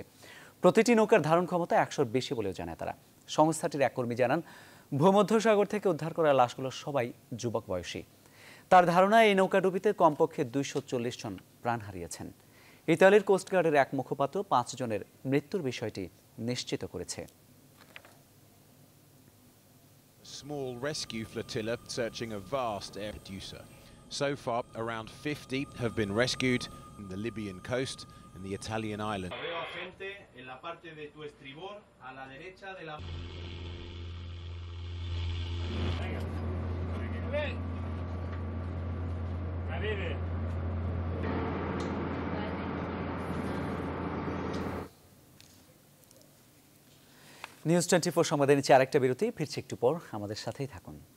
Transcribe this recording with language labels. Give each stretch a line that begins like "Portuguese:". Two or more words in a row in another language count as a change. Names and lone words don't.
Bangla: প্রতিটি নৌকার ধারণ ক্ষমতা 100-র বেশি বলেও জানায় তারা। সংস্থাটির এক কর্মী জানান, ভূমধ্যসাগর থেকে উদ্ধার করা লাশগুলো সবাই যুবক বয়সী। তার ধারণা, এই নৌকাডুবিতে কমপক্ষে 240 জন প্রাণ হারিয়েছেন। ইতালির কোস্টগার্ডের এক মুখপাত্র 5 জনের মৃত্যুর বিষয়টি নিশ্চিত করেছে।
English: Small rescue flotilla searching a vast air producer. So far, around 50 have been rescued from the Libyan coast and the Italian island.
Spanish: Veo a gente en la parte de tu estribor, a la derecha de la... Venga.
Bangla: নিউজ 24 সংবাদে নিচ্ছে আরেকটা বিরতি, ফিরছি একটু পর, আমাদের সাথেই থাকুন।